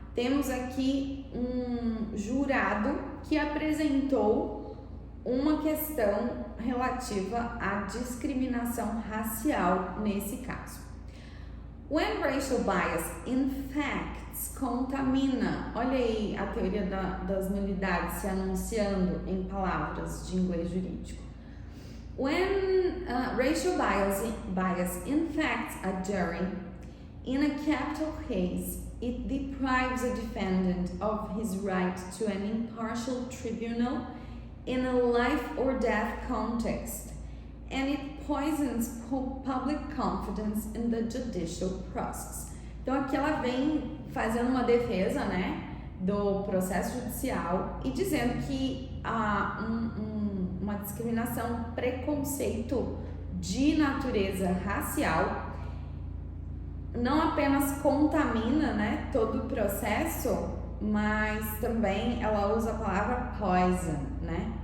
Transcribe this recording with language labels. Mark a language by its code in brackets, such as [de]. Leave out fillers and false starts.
[pt] Temos aqui um jurado que apresentou uma questão relativa à discriminação racial nesse caso. [en] When racial bias infects, [pt] contamina, olha aí a teoria das nulidades se anunciando em palavras de inglês jurídico. [en] When racial bias infects a jury in a capital case, it deprives a defendant of his right to an impartial tribunal in a life or death context, and it poisons public confidence in the judicial process. [pt] Então aqui ela vem fazendo uma defesa, né, do processo judicial e dizendo que há uma discriminação, preconceito de natureza racial não apenas contamina, né, todo o processo, mas também ela usa a palavra poison, né?